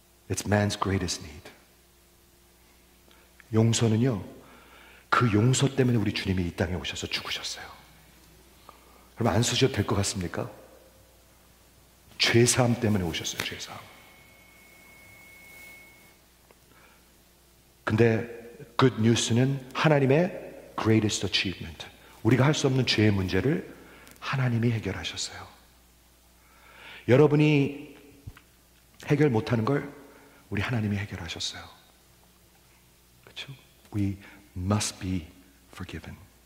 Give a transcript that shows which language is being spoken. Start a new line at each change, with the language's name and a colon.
English: It's man's greatest need.
Korean: 용서는요, 그 용서 때문에 우리 주님이 이 땅에 오셔서 죽으셨어요. 그럼 안 쓰셔도 될 것 같습니까? 죄사함 때문에 오셨어요. 죄사함. 근데
English: good news
Korean: 는 하나님의
English: greatest achievement.
Korean: 우리가 할 수 없는 죄의 문제를 하나님이 해결하셨어요. 여러분이 해결 못하는 걸 우리 하나님이 해결하셨어요. 그렇죠?
English: We must be forgiven.